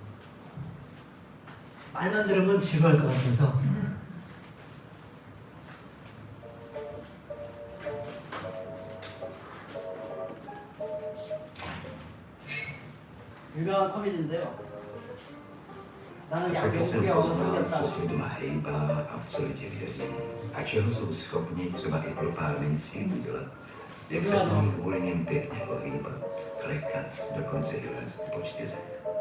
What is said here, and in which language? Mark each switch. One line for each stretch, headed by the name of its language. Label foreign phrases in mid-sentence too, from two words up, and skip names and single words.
Korean: 말만 들으면 지루할 것 같아서. 유명한 코미디인데요. 나는
Czech: Taky jsem
Korean: 영국에 와서
Czech: poznal,
Korean: 생겼다.
Czech: co se doma hejbá a v co lidi věří. A čeho jsou schopni třeba i pro pár mincí udělat. Jak se umí kvůli nim pěkně ohýbat, klekat, dokonce i lézt po čtyřech.